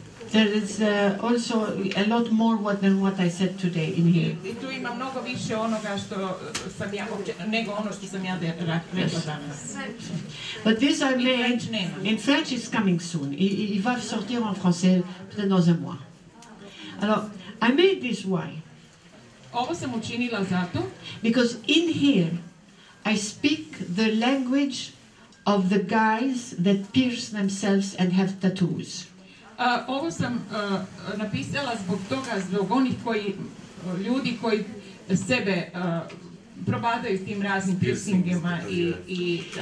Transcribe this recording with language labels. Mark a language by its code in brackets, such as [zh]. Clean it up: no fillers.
[en] There is also a lot more than what I said today in here. [hr] I tu ima mnogo više onoga što sam ja, nego ono što sam ja rekla danas. [en] But this I made in French is coming soon. [fr] Il va sortir en français peut-être dans un mois. Alors, [en] I made this why? [hr] Ovo sam učinila zato [en] because in here I speak the language of the guys that pierce themselves and have tattoos. [hr] Ovo sam napisala zbog onih ljudi koji sebe probadaju s tim raznim piercingima i